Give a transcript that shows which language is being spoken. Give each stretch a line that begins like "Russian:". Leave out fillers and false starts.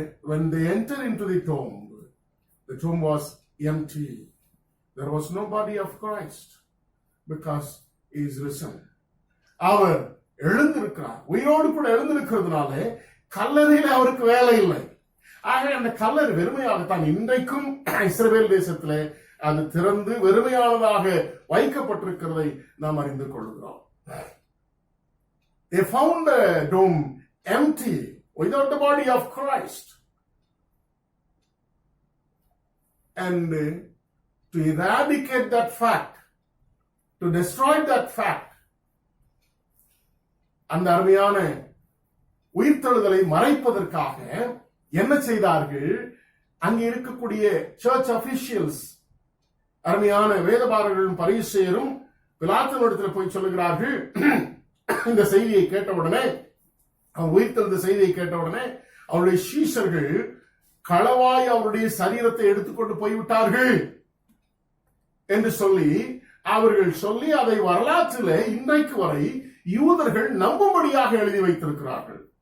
English: When they entered into the tomb was empty. There was no body of Christ because he is risen.
Tamil: அவர் எழுந்திருக்கிறார். உயிரோடு கூட எழுந்திருக்கிறதுனால கல்லறையில அவருக்கு வேலை இல்லை. ஆக அந்த கல்லறை வெறுமையாகத்தான் இன்றைக்கும் இஸ்ரவேல் தேசத்திலே அது திறந்து வெறுமையானதாக வைக்கப்பட்டிருக்கிறதை நாம் அறிந்து கொள்கிறோம்.
English: They found the tomb empty without the body of Christ. And to eradicate that fact, to destroy that fact,
Tamil: அந்த அருமையான உயிர்த்தெழுதலை மறைப்பதற்காக என்ன செய்தார்கள்? அங்கே இருக்கக்கூடிய சர்ச் அபிஷியல்ஸ், அருமையான வேதபாரர்களும் பரிசேயரும் பிலாத்தினிடத்தில் போய் சொல்லுகிறார்கள். இந்த செய்தியை கேட்டவுடனே, அவன் உயிர்த்தெழுந்த செய்தியை கேட்டவுடனே அவருடைய சீஷர்கள் களவாய் அவருடைய சரீரத்தை எடுத்துக்கொண்டு போய்விட்டார்கள் என்று அவர்கள் சொல்லி அதை வரலாற்றிலே இன்றைக்கு வரை யூதர்கள் நம்பும்படியாக எழுதி வைத்திருக்கிறார்கள்.